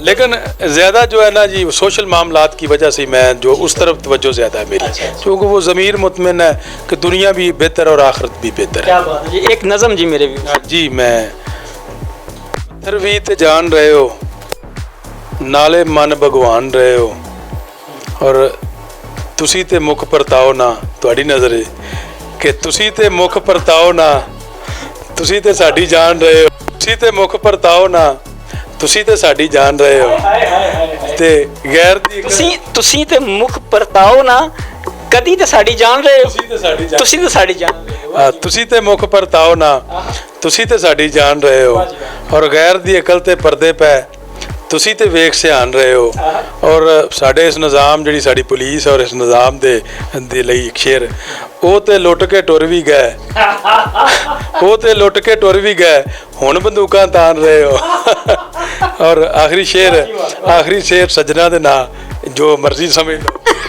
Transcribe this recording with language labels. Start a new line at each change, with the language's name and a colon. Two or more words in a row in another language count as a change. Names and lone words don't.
Urdu: لیکن زیادہ جو ہے نا جی سوشل معاملات کی وجہ سے میں جو اس طرف توجہ زیادہ ہے میری, کیونکہ وہ ضمیر مطمئن ہے کہ دنیا بھی بہتر اور آخرت بھی بہتر ہے. کیا بات ہے جی, ایک نظم جی میرے بھی.
Punjabi: جی, میں پتھر بھی تے جان رہے ہو, نالے من بھگوان رہے ہو, اور تسی تے مکھ پرتاؤ نہ, تہاڈی نظر ہے کہ تسی تے مکھ پرتاؤ نہ, تسی تے ساڈی جان رہے ہو, تسی تے مکھ پرتاؤ نہ, تسی تے ساڈی جان رہے ہو, تے غیر دی تسی تے مکھ پرتاؤ نہ, کدی تے ساڈی جان رہے ہو, تسی تے ساڈی جان رہے ہو, تسی تے مکھ پرتاؤ نہ, تسی تے ساڈی جان رہے ہو, اور غیر دی عقل تے پردے پہ تسی تے ویکھ سیان رہے ہو. اور ساڈے اس نظام جڑی ساڈی پولیس اور اس نظام دے لئی ایک شعر, او تے لٹ کے ٹر بھی گئے, او تے لٹ کے ٹر بھی گئے, ہن بندوقاں تان رہے ہو. اور آخری شعر سجنا دے نا, جو مرضی سمجھ لو.